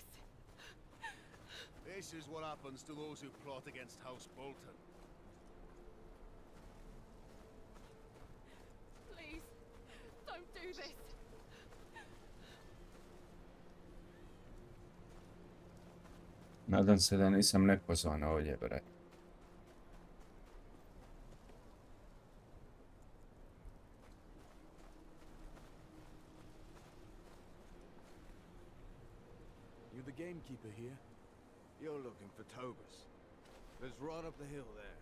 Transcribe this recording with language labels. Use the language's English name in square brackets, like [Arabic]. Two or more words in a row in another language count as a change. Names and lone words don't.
[English] This is what happens to those who plot against House Bolton. Please, don't do this. [Serbian] Nadam se da nisam nepozvan ovdje, bre. [English] You the gamekeeper here? You're looking for Tobas. Lives right up the hill there.